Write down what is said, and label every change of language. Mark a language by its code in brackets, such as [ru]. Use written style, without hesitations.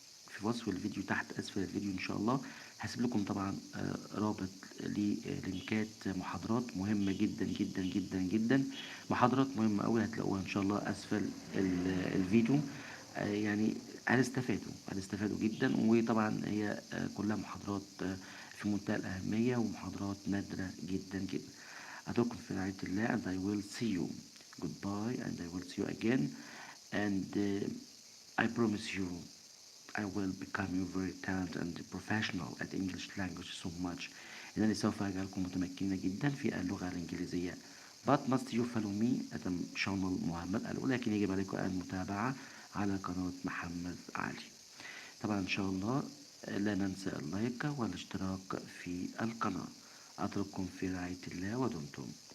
[ar] في وصف الفيديو تحت أسفل الفيديو إن شاء الله هسيب لكم طبعا رابط للينكات محاضرات مهمة جدا جدا جدا جدا. محاضرات مهمة أوي هتلاقوها إن شاء الله أسفل الفيديو. يعني هنستفادوا جدا. وطبعا هي كلها محاضرات في منتهى الأهمية ومحاضرات نادرة جدا جدا. أترككم في رعاية الله [en] and I will see you. Goodbye and I will see you again. And I promise you I will become you very talented and professional at English language so much. [ar] إنني سوف أجعلكم متمكنين جدا في اللغة الإنجليزية. [en] But must you follow me at channel [ar] محمد ولكن يجب عليكم المتابعة على قناة محمد علي. طبعا إن شاء الله لا ننسى اللايك والاشتراك في القناة. أترككم في رعاية الله ودمتم.